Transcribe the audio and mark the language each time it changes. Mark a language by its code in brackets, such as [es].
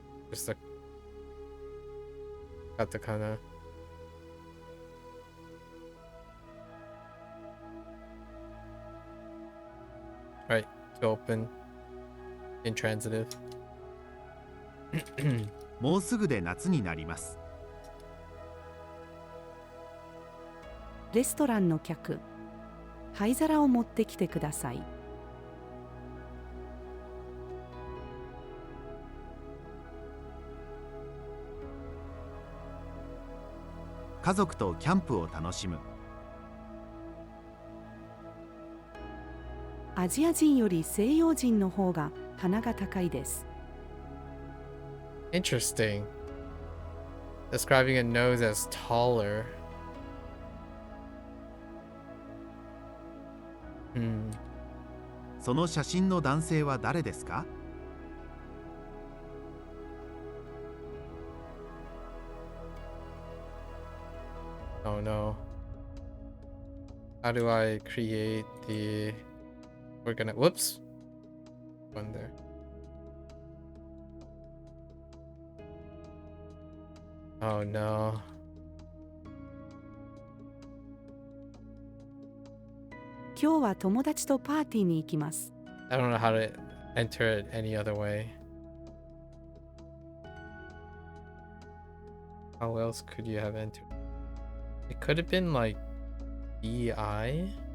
[en] Just a katakana. Right, to open intransitive. [ja] もうすぐで夏になります。レストランの客、灰皿を持ってきてください。家族とキャンプを楽しむ。アジア人より西洋人の方が鼻が高いです。 [en] Interesting. Describing a nose as taller. Hmm. [ja] その写真の男性は誰ですか？ [en] Oh no. How do I create the... We're gonna... Whoops. One there. Oh no. [ja] 「今日は友達とパーティーに行きます。 [en] I don't know how to enter it any other way. How else could you have entered? It could have been like BI?